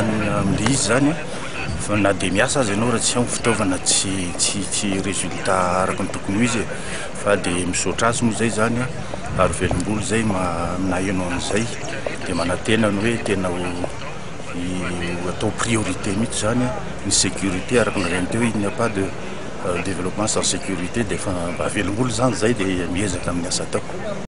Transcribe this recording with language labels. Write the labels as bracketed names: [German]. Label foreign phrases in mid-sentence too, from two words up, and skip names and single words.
[Malagasy] amin'ilay izy zany fa na dia miasa azy ianao raha tsy ampy fitaovana tsy résultat araka ny tokony ho izy fa dia misaotra azy moa zay zany ary velombolo zay na ianao an'izay dia manantena ny hoe tena atao priorité mihitsy zany ny sécurité araka ny reny teo [French] il n'y a pas de développement sans sécurité [Malagasy] dia fa velombolo zany zay dia miezaka amin'ny asa atao.